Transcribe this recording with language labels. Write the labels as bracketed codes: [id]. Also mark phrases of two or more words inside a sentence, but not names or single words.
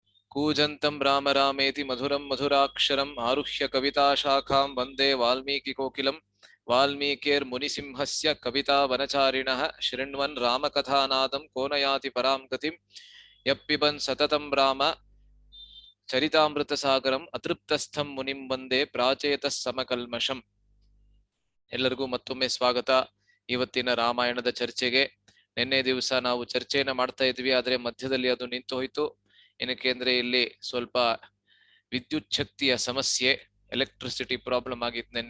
[sa] कूजन्तं राम रामेति मधुरं मधुराक्षरम् आरुह्य कविताशाखां वन्दे वाल्मीकिकोकिलं वाल्मीकिर्मुनिसिंहस्य कवितावनचारिणः शृण्वन् रामकथानादं को न याति परां गतिं यः पिबन् सततं राम ಚರಿತಾಮೃತಸಾಗರಂ ಅತೃಪ್ತಸ್ಥಂ ಮುನಿಂ ವಂದೇ ಪ್ರಾಚೇತಃ ಸಮಕಲ್ಮಷಂ. [kn] ಎಲ್ಲರಿಗೂ ಮತ್ತೊಮ್ಮೆ ಸ್ವಾಗತ. ಇವತ್ತಿನ ರಾಮಾಯಣದ ಚರ್ಚೆಗೆ. ನಿನ್ನೆ ದಿವಸ ನಾವು ಚರ್ಚೆಯನ್ನ ಮಾಡ್ತಾ ಇದ್ವಿ, ಆದ್ರೆ ಮಧ್ಯದಲ್ಲಿ ಅದು ನಿಂತು ಹೋಯ್ತು. ಏನಕ್ಕೆ ಅಂದ್ರೆ ಇಲ್ಲಿ ಸ್ವಲ್ಪ ವಿದ್ಯುತ್ ಶಕ್ತಿಯ ಸಮಸ್ಯೆ, [en] electricity problem [kn] ಆಗಿತ್ತು ನಿನ್ನೆ.